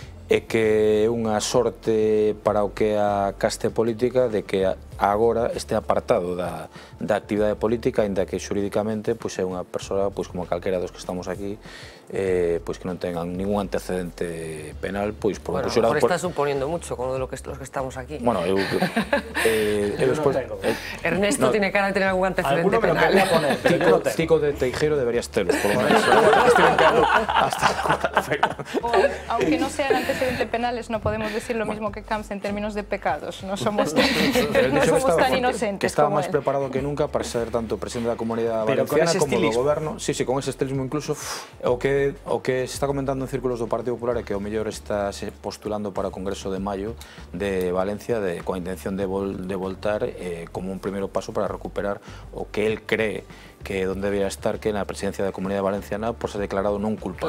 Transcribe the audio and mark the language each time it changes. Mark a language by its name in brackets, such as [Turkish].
[Galician] É que é unha sorte para o que é a caste política de que agora este apartado da actividade política, ainda que xurídicamente é unha persoa como calquera dos que estamos aquí, que non tengan ningún antecedente penal. [Spanish] Bueno, a lo mejor estás suponiendo mucho con los que estamos aquí. [Galician] Bueno, eu despois... [Spanish] Ernesto tiene cara de tener algún antecedente penal. Tico de Teijero deberías telos, por lo menos. Aunque no sean antecedentes penales, no podemos decir lo mismo que Camps en términos de pecados. No somos tan inocentes. [Galician] Que estaba máis preparado que nunca para ser tanto presidente da Comunidade Valenciana como do Goberno. [Spanish] Sí, con ese estilismo incluso. [Galician] O que se está comentando en círculos do Partido Popular é que o mellor está se postulando para o Congreso de Maio de Valencia coa intención de voltar como un primeiro paso para recuperar o que [Spanish] él cree que donde debía estar, [Galician] que na presidencia da Comunidade Valenciana por ser declarado non culpable.